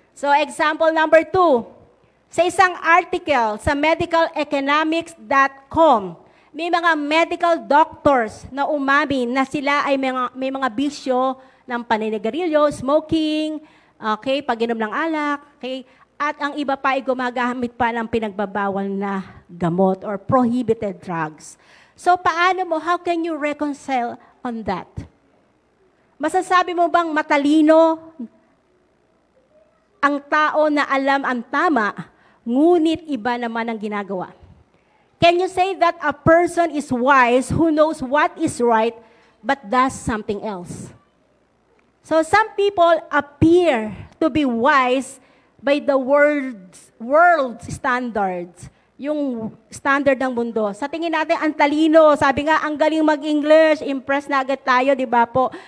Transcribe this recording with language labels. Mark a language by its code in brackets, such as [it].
[tl] So, example number 2, sa isang article sa medical-economics.com, may mga medical doctors na umamin na sila ay may mga bisyo ng paninigarilyo, smoking, okay, pag-inom ng alak, okay, at ang iba pa ay gumagamit pa ng pinagbabawal na gamot or prohibited drugs. [en] So [tl] paano mo, [en] how can you reconcile on that? [tl] Masasabi mo bang matalino ang tao na alam ang tama, ngunit iba naman ang ginagawa? [en] Can you say that a person is wise who knows what is right but does something else? So some people appear to be wise by the world's standards, [tl] yung standard ng mundo. Sa tingin natin, ang talino, sabi nga, ang galing mag-English, impress na agad tayo, di ba po?